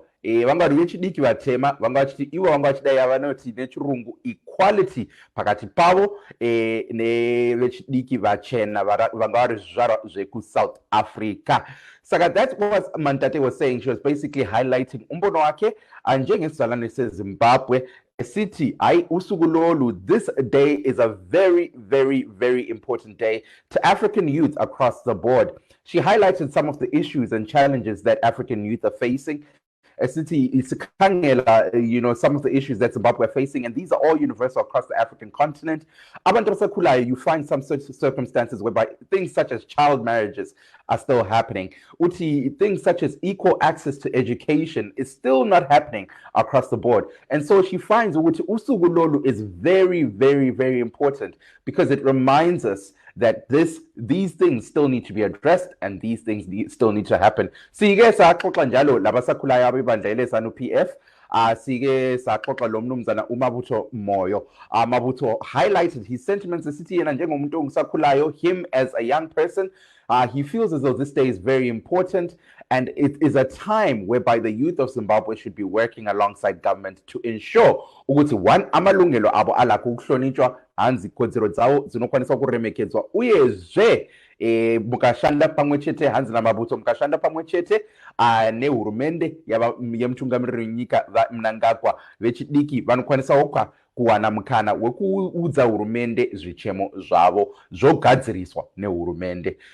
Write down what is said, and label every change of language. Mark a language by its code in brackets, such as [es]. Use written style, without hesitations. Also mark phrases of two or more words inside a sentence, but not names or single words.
[sn] Vanga vechidiki vatema vanga vachiti ivo vanga vachidai vanoti nechirungu equality pakati pavo nevechidiki vachena vanga vari zvizvarwa zvekuSouth Africa. [en] Saka that's what Mantate was saying. She was basically highlighting [nd] umbono wake njengesizalwane seZimbabwe city usuku lolu. [en] This day is a very, very, very important day to African youth across the board. She highlighted some of the issues and challenges that African youth are facing. City is some of the issues that Zimbabwe are facing, and these are all universal across the African continent. You find some circumstances whereby things such as child marriages are still happening. Things such as equal access to education is still not happening across the board. And so she finds [nd] usuku lolu [en] is very, very, very important because it reminds us that these things still need to be addressed and these things still need to happen. So you guys are [nd] njalo labasakhulayo abebandla elesanu PF sike saxoxa lo mnumzana uMabutho Moyo. Mabutho [en] highlighted his sentiments [nd] esithi yena njengomuntu ongisakhulayo, [en] him as a young person, he feels as though this day is very important and it is a time whereby the youth of Zimbabwe should be working alongside government to ensure ukuthi one, [nd] amalungelo abo alakho ukuhlonitshwa, [sn] hanzi kwekodzero dzawo zinokwanisa kuremekedzwa, uyezve mukashanda pamwe chete, hanzi naMabutho mukashanda pamwe chete nehurumende yemutungamiriri wenyika Mnangagwa, vechidiki vanokwanisawo kuwana mukana wekuudza hurumende zvichemo zvavo zvogadziriswa nehurumende.